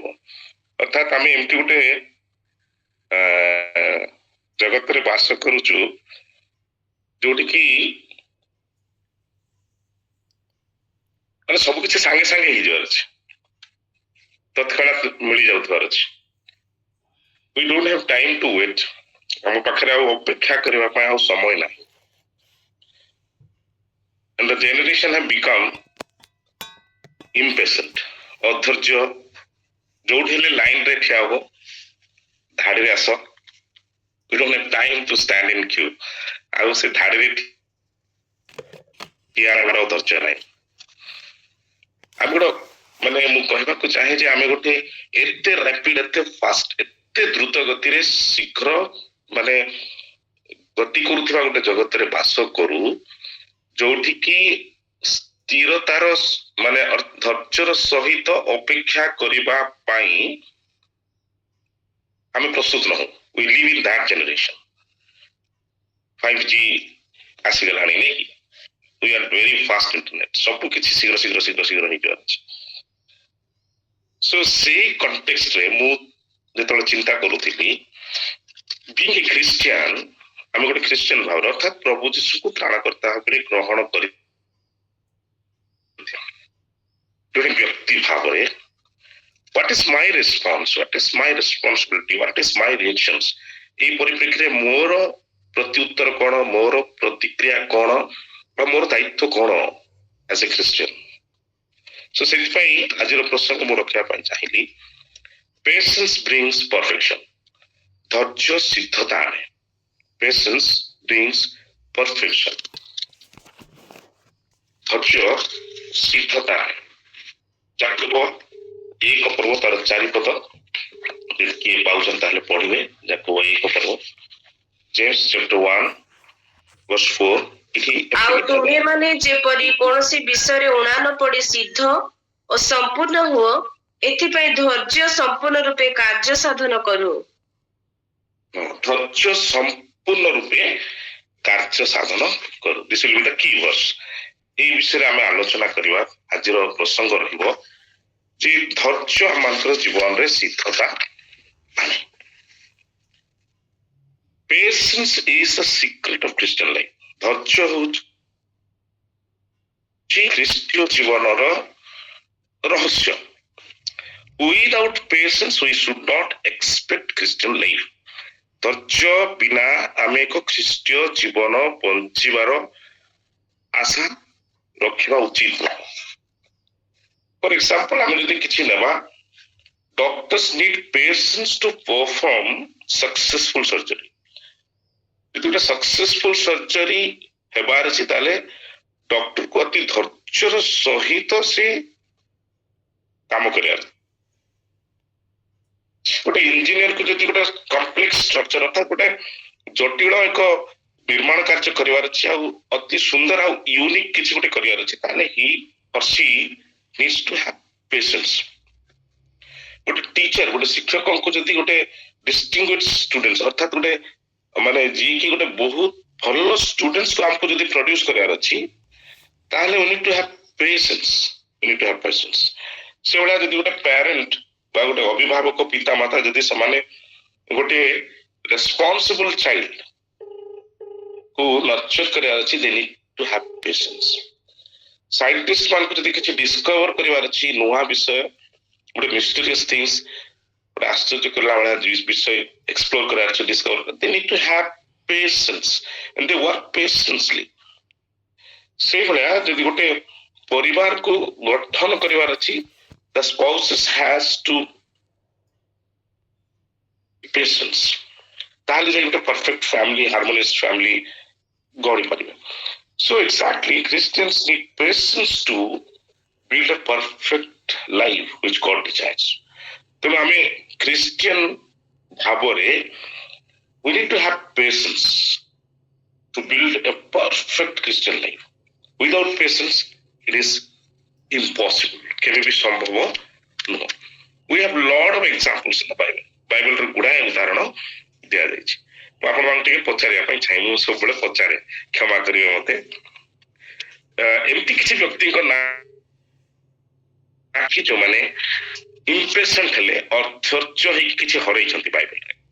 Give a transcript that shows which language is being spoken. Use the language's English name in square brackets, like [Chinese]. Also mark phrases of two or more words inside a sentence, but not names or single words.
[Odia] ଅର୍ଥାତ୍ ଆମେ ଏମିତି ଗୋଟେ ଜଗତରେ ବାସ କରୁଛୁ ଯୋଉଠିକି ମାନେ ସବୁ କିଛି ସାଙ୍ଗେ ସାଙ୍ଗେ ହେଇଯିବାର ଅଛି, ତତ୍କ୍ଷଣାତ୍ ମିଳି ଯାଉଥିବାର ଅଛି। [English] We don't have time to wait. [Odia] ଆମ ପାଖରେ ଆଉ ଅପେକ୍ଷା କରିବା ପାଇଁ ଆଉ ସମୟ ନାହିଁ। [English] And the generation have become impatient, [Odia] ଅଧୈର୍ଯ୍ୟ। ଯୋଉଠି ହେଲେ ଲାଇନ ରେ ଠିଆ ହବ, ଧାଡିରେ ଆସ। [English] We don't have time to stand in queue. [Odia] ଆଉ ସେ ଧାଡିରେ ଠିଆ ହେବାର ଧୈର୍ଯ୍ୟ ନାହିଁ। ଆମେ ଗୋଟେ ମାନେ ମୁଁ କହିବାକୁ ଚାହେଁ ଯେ ଆମେ ଗୋଟେ ଏତେ ରାପିଡ, ଏତେ ଫାଷ୍ଟ, ଏତେ ଦ୍ରୁତ ଗତିରେ ଶୀଘ୍ର ମାନେ ଗତି କରୁଥିବା ଗୋଟେ ଜଗତରେ ବାସ କରୁ, ଯୋଉଠିକି ସ୍ଥିରତାର ମାନେ ଧୈର୍ଯ୍ୟର ସହିତ ଅପେକ୍ଷା କରିବା ପାଇଁ ଆମେ ପ୍ରସ୍ତୁତ ନହୁ। [English] We live in that generation. [Odia] 5G ଆସିଗଲାଣି ନାଇଁ କି? [English] We are very fast internet, [Odia] ସବୁ କିଛି ଶୀଘ୍ର ଶୀଘ୍ର ଶୀଘ୍ର ଶୀଘ୍ର ହେଇଯିବାର ଅଛି। ସୋ ସେଇ କଣ୍ଟେକ୍ସଟରେ ମୁଁ ଯେତେବେଳେ ଚିନ୍ତା କରୁଥିଲି, [English] being a Christian, [Odia] ଆମେ ଗୋଟେ ଖ୍ରୀଷ୍ଟିଆନ ଭାବରେ ଅର୍ଥାତ୍ ପ୍ରଭୁ ଯୀଶୁକୁ ତ୍ରାଣକର୍ତ୍ତା ଭାବରେ ଗ୍ରହଣ କରି ଜଣେ ବ୍ୟକ୍ତି ଭାବରେ [English] what is my response, what is my responsibility, what is my reactions, [Odia] এই ପରିପ୍ରେକ୍ଷୀରେ ମୋର ପ୍ରତ୍ୟୁତ୍ତର କଣ, ମୋର ପ୍ରତିକ୍ରିୟା କଣ, ବା ମୋର ଦାୟିତ୍ୱ କଣ [English] as a Christian। [Odia] ସୋ ସେଥିପାଇଁ ଆଜିର ପ୍ରସଙ୍ଗ ମୁଁ ରଖିବା ପାଇଁ ଚାହିଁଲି, [English] patience brings perfection, [Odia] ଧୈର୍ଯ୍ୟ ସିଦ୍ଧତା ଆଣେ। [English] Patience brings perfection, [Odia] ଧୈର୍ଯ୍ୟ ସିଦ୍ଧତା ଆଣେ। ଯାକୋବ 1 ତାର 4 ପଦ, ଯଦି କିଏ ପାଉଛନ୍ତି ତାହେଲେ ପଢିବେ। ଯାକୋବ 1 ପର୍ବ, ଜେମ୍ସ [English] chapter 1 verse 4। [Odia] ଆଉ ତୁମେମାନେ ଯେପରି କୌଣସି ବିଷୟରେ ଉଣା ନ ପଡି ସିଦ୍ଧ ଓ ସମ୍ପୂର୍ଣ୍ଣ ହୁଅ, ଏଥିପାଇଁ ଧୈର୍ଯ୍ୟ ସମ୍ପୂର୍ଣ୍ଣ ରୂପେ କାର୍ଯ୍ୟ ସାଧନ କରୁ। ଧୈର୍ଯ୍ୟ ସମ୍ପୂର୍ଣ୍ଣ ରୂପେ କାର୍ଯ୍ୟ ସାଧନ କରୁ। [English] This will be the key verse। [Odia] এই ବିଷୟରେ ଆମେ ଆଲୋଚନା କରିବା। ଆଜିର ପ୍ରସଙ୍ଗ ରହିବ ଯେ ଧୈର୍ଯ୍ୟ ଆମମାନଙ୍କର ଜୀବନରେ ସିଦ୍ଧତା ଆଣେ। [English] Patience is the secret of Christian life। [Odia] ଧୈର୍ଯ୍ୟ ହେଉଛି ଖ୍ରୀଷ୍ଟୀୟ ଜୀବନର ରହସ୍ୟ। [English] Without patience we should not expect Christian life। [Odia] ଧୈର୍ଯ୍ୟ ବିନା ଆମେ ଏକ ଖ୍ରୀଷ୍ଟୀୟ ଜୀବନ ବଞ୍ଚିବାର ଆଶା ରଖିବା ଉଚିତ ନୁହେଁ। [English] for example, [Odia] ଆମେ ଯଦି କିଛି ନେବା, [English] doctors need patience to perform successful surgery. [Odia] ଯଦି ଗୋଟେ [English] successful surgery [Odia] ହେବାର ଅଛି, ତାହେଲେ ଡକ୍ଟରକୁ ଅତି ଧୈର୍ଯ୍ୟର ସହିତ ସେ କାମ କରିବାର। ଗୋଟେ ଇଞ୍ଜିନିୟରକୁ ଯଦି ଗୋଟେ [English] complex structure, [Odia] ଅର୍ଥାତ୍ ଗୋଟେ ଜଟିଳ ଏକ ନିର୍ମାଣ କାର୍ଯ୍ୟ କରିବାର ଅଛି, ଆଉ ଅତି ସୁନ୍ଦର ଆଉ ୟୁନିକ୍ କିଛି ଗୋଟେ କରିବାର ଅଛି, ତାହେଲେ [English] he or she needs to have patience। [Odia] ଗୋଟେ ଟିଚର, ଗୋଟେ ଶିକ୍ଷକଙ୍କୁ ଯଦି ଗୋଟେ [English] distinguished student, [Odia] ଅର୍ଥାତ୍ ଗୋଟେ ମାନେ ଯିଏକି ଗୋଟେ ବହୁତ ଭଲ ଷ୍ଟୁଡେଣ୍ଟକୁ ଆମକୁ ଯଦି ପ୍ରଡ୍ୟୁସ କରିବାର ଅଛି, ତାହେଲେ [English] we need to have patience। we need to have patience। [Odia] ସେଭଳିଆ ଯଦି ଗୋଟେ ପ୍ୟାରେଣ୍ଟ ବା ଗୋଟେ ଅଭିଭାବକ, ପିତା ମାତା, ଯଦି ସେମାନେ ଗୋଟେ [English] responsible child [Odia] କୁ ନର୍ଚର କରିବାର ଅଛି, [English] they need to have patience। [Odia] ସାଇଣ୍ଟିଷ୍ଟ ମାନଙ୍କୁ ଯଦି କିଛି ଡିସ୍କଭର କରିବାର ଅଛି, ନୂଆ ବିଷୟ, ଗୋଟେ [English] mysterious things, [Odia] ଗୋଟେ ଆଶ୍ଚର୍ଯ୍ୟ କଲା ଭଳିଆ ବିଷୟ ଏକ୍ସପ୍ଲୋର କରିବାର ଅଛି, ଡିସ୍କଭର, [English] they need to have patience and they work patiently। [Odia] ସେଇଭଳିଆ ଯଦି ଗୋଟେ ପରିବାରକୁ ଗଠନ କରିବାର ଅଛି, [English] the spouses has to patience, [Odia] ତାହେଲେ ଯାଇ ଗୋଟେ [English] perfect family, harmonious family [Odia] ଗଢି ପାରିବେ। [English] So exactly, Christians need patience to build a perfect life which God desires। [Odia] ତେଣୁ ଆମେ ଖ୍ରୀଷ୍ଟିଆନ ଭାବରେ [English] we need to have patience to build a perfect Christian life. Without patience, it is impossible. [Odia] କେବେ ବି ସମ୍ଭବ ନୁହଁ. [English] We have lot of examples in the Bible. [Odia] ବାଇବେଲର ଗୁଡ଼ାଏ ଉଦାହରଣ ଦିଆଯାଇଛି. ମୁଁ ଆପଣମାନଙ୍କୁ ଟିକେ ପଚାରିବା ପାଇଁ ଚାହେଁ, ମୁଁ ସବୁବେଳେ ପଚାରେ, କ୍ଷମା କରିବେ ମତେ। ଏମିତି କିଛି ବ୍ୟକ୍ତିଙ୍କ ନାଁ କି ଯୋଉମାନେ ଇମ୍ପେସେଣ୍ଟ ହେଲେ ଅଧୈର୍ଯ୍ୟ ହେଇକି କିଛି ହରେଇଛନ୍ତି ବାଇବେଲରେ?